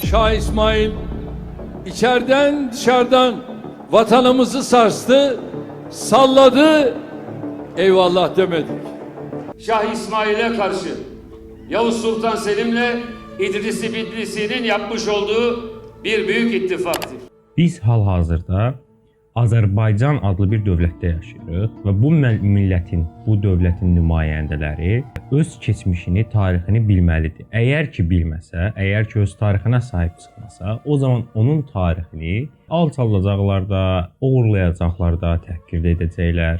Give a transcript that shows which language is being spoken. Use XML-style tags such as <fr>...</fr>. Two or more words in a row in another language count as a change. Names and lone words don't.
<tr>Şah İsmail içeriden dışarıdan vatanımızı sarstı, salladı, eyvallah demedik. Şah İsmail'e karşı Yavuz Sultan Selim'le İdris-i Bitlis'in yapmış olduğu bir büyük ittifaktır.</tr> <az>Biz hal-hazırda Azərbaycan adlı bir dövlətdə yaşayırıq və bu millətin, bu dövlətin nümayəndələri öz keçmişini, tarixini bilməlidir. Əgər ki bilməsə, əgər ki öz tarixinə sahib çıxmasa, o zaman onun tarixini alçaldacaqlar da, oğurlayacaqlar da, təhqir edəcəklər.</az>